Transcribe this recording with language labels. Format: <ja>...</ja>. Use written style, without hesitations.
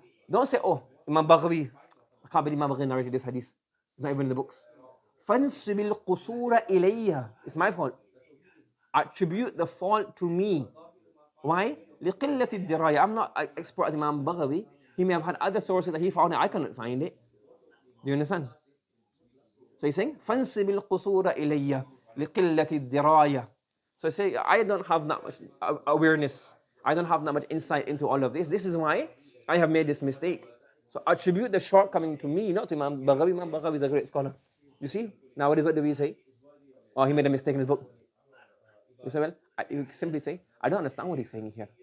<en>Don't say, oh, Imam Baghawi, I can't believe Imam Baghawi narrated this hadith. It's not even in the books.</en> <ar>فَانْسِبِ الْقُصُورَ إِلَيَّ.</ar> <en>It's my fault. Attribute the fault to me. Why?</en> <ar>لِقِلَّةِ الدِّرَايَةِ.</ar> <en>I'm not an expert as Imam Baghawi. He may have had other sources that he found it. I couldn't find it. Do you understand? So he's saying,</en> <ar>فَانْسِبِ الْقُصُورَ إِلَيَّ لِقِلَّةِ الدِّرَايَةِ.</ar> <en>So say, I don't have that much awareness. I don't have that much insight into all of this. This is why I have made this mistake. So attribute the shortcoming to me, not to Imam Baghawi. Imam Baghawi is a great scholar. You see? Nowadays, what do we say? Oh, he made a mistake in his book. You say, well, you simply say, I don't understand what he's saying here.</en>